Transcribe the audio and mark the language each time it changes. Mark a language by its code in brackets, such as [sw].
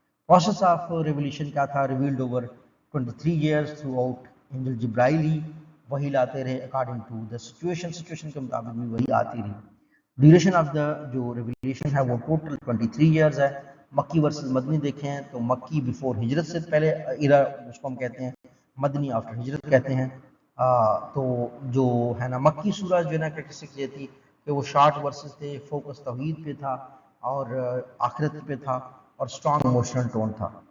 [en] Process of revelation کیا تھا؟ revealed over 23 years throughout Angel [ur] جبرائیلی وہی لاتے رہے [en] according to the situation کے مطابق بھی وہی آتی رہی. Duration of the جو revelation ہے وہ total 23 years ہے. [ur] مکی ورسز مدنی دیکھیں تو مکی before ہجرت سے پہلے ایرا اس کو ہم کہتے ہیں، مدنی after ہجرت کہتے ہیں. تو جو ہے نا مکی سورہ جو ہے نا کریکٹرسٹکس یہ تھی کہ وہ شارٹ ورسز تھے، فوکس توحید پہ تھا اور آخرت پہ تھا اور اسٹرانگ ایموشنل ٹون تھا.